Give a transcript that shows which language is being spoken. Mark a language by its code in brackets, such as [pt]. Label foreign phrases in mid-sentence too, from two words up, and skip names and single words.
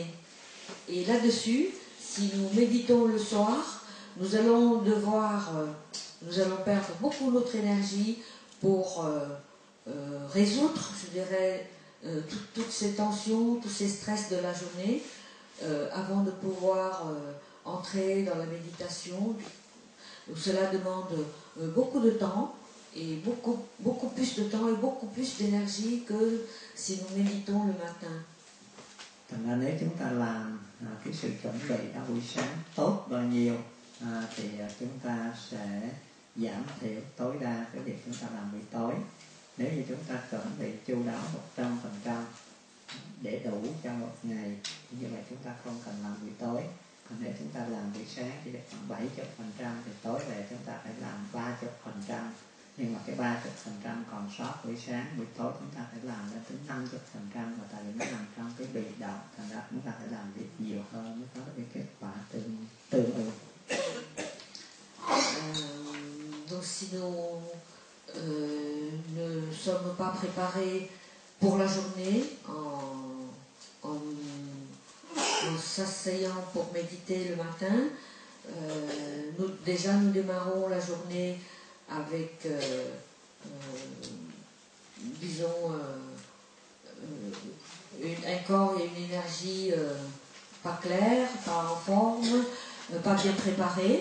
[fr] Et là-dessus, si nous méditons le soir, nous allons perdre beaucoup notre énergie pour résoudre, je dirais, toutes ces tensions, tous ces stress de la journée, avant de pouvoir entrer dans la méditation Donc cela demande beaucoup de temps, et beaucoup plus de temps et beaucoup plus d'énergie que si nous méditons le matin. [vi] Thành ra nếu chúng ta làm cái sự chuẩn bị ở buổi sáng tốt bao nhiêu thì chúng ta sẽ giảm thiểu tối đa cái việc chúng ta làm buổi tối. Nếu như chúng ta chuẩn bị chu đáo 100% để đủ cho một ngày, như vậy chúng ta không cần làm buổi tối. Còn nếu chúng ta làm buổi sáng chỉ được khoảng 70% thì tối về chúng ta phải làm 30%. Nhưng mà cái 30% còn sót buổi sáng, buổi tối chúng ta phải làm lên tới 50%, và tại vì nó nằm trong cái bị động, thành ra chúng ta phải làm việc nhiều hơn mới có được cái kết quả tương ứng. [fr] Donc si nous ne sommes pas préparés pour la journée en s'asseyant pour méditer le matin, nous démarrons la journée avec, disons, un corps et une énergie pas clairs, pas en forme, pas bien préparés.